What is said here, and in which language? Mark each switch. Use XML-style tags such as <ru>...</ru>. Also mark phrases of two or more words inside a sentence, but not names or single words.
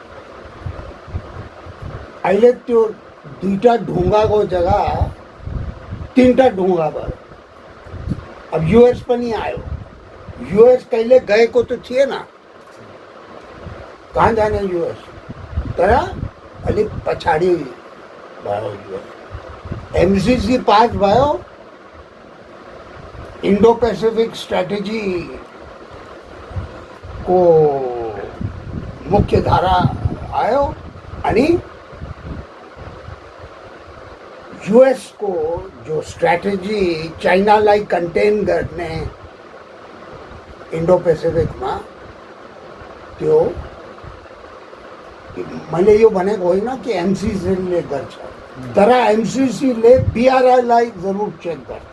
<ne>अहिले त्यो दुईटा ढुङ्गाको जग्गा तीनटा ढुङ्गा भयो। अब US पनि आयो। US कहिले गएको त थिएन, कहाँ जाने US, तर अलिक पछाडि भयो US। MCC पास भयो,</ne> <en>Indo Pacific strategy</en> <ne>को मुख्य धारा आयो अनि US को जो स्ट्रैटेजी चाइनालाई कंटेन गर्ने इंडो पैसिफिकमा त्यो मैले यो भनेको होइन कि MCC ले गर्छ, तर MCC ले BRI लाई जरुर चेक गर्छ।</ne>